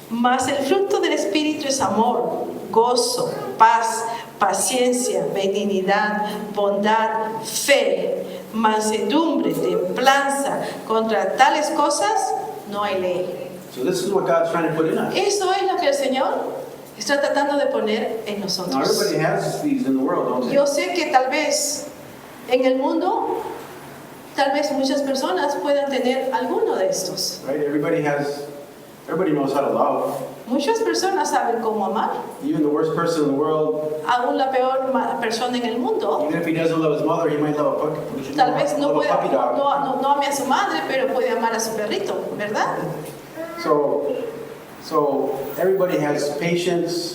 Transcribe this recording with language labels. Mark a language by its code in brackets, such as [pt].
[es] Mas el fruto del Espíritu es amor, gozo, paz, paciencia, benignidad, bondad, fe, mansedumbre, templanza. Contra tales cosas no hay ley. [en] So this is what God's trying to put in us. [es] Eso es lo que el Señor está tratando de poner en [en] Now [es] nosotros. [en] everybody has these in the world, don't they? [es] Yo sé que tal vez en el mundo, tal vez muchas personas puedan tener alguno de estos. [en] Right? Everybody knows how to love. [es] Muchas personas saben cómo amar. [en] Even the worst person in the world, [es] Aún la peor persona en el mundo, [en] even if he doesn't love his mother, he might love a puppy. [es] tal vez no [en] love a [es] pueda, [en] puppy dog. [es] no ame a su madre, pero puede amar a su perrito, ¿verdad? [en] So everybody has patience,